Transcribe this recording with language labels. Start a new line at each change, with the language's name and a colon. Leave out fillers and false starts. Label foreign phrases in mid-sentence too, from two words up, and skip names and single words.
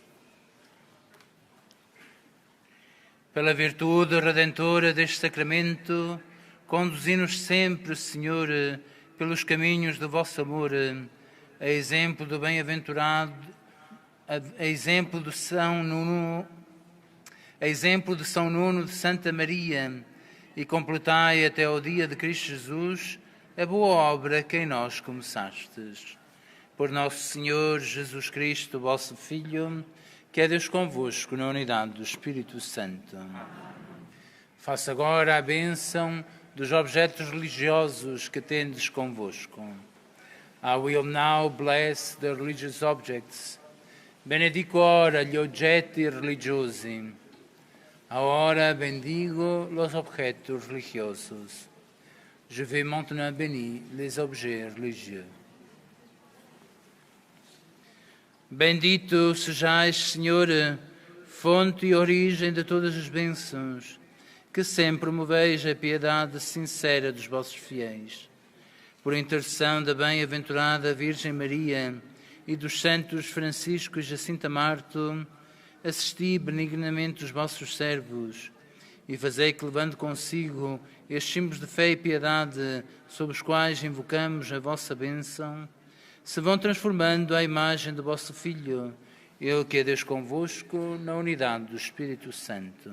Portuguese: Pela virtude redentora deste sacramento, conduzi-nos sempre, Senhor, pelos caminhos do vosso amor, a exemplo do bem-aventurado, a exemplo de São Nuno, de Santa Maria, e completai até ao dia de Cristo Jesus a boa obra que em nós começastes. Por nosso Senhor Jesus Cristo, vosso Filho, que é Deus convosco na unidade do Espírito Santo. Faça agora a bênção dos objetos religiosos que tendes convosco.
English: I will now bless the religious objects.
Italian: Benedico ora gli oggetti religiosi.
Spanish: Ora bendigo los objetos religiosos.
French: Je vais maintenant bénir les objets religieux.
Portuguese: Bendito sejais, Senhor, fonte e origem de todas as bênçãos, que sempre promoveis a piedade sincera dos vossos fiéis. Por intercessão da bem-aventurada Virgem Maria e dos santos Francisco e Jacinta Marto, assisti benignamente os vossos servos e fazei que, levando consigo estes símbolos de fé e piedade sob os quais invocamos a vossa bênção, se vão transformando à imagem do vosso Filho, Ele que é Deus convosco, na unidade do Espírito Santo.